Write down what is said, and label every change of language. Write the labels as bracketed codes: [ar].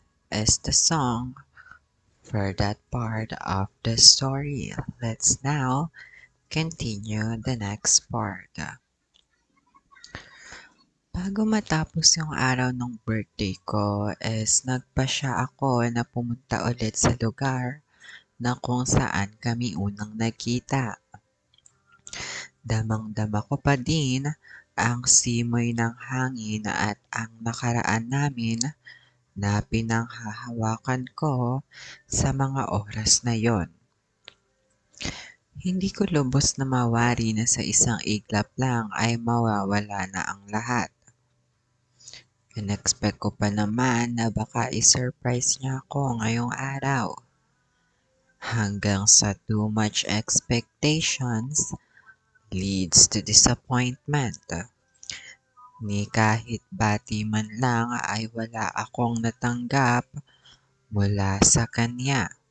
[en] is the song for that part of the story. Let's now continue the next part. [tl] Bago matapos yung araw ng birthday ko is nagpasya ako na pumunta ulit sa lugar na kung saan kami unang nagkita. Damang-dama ko pa din ang simoy ng hangin at ang nakaraan namin na pinanghahawakan ko sa mga oras na yon. Hindi ko lubos na mawari na sa isang iglap lang ay mawawala na ang lahat. In-expect ko pa naman na baka i-surprise niya ako ngayong araw. Hanggang sa [en] too much expectations leads to disappointment. [tl] Ni kahit bati man lang ay wala akong natanggap mula sa kanya.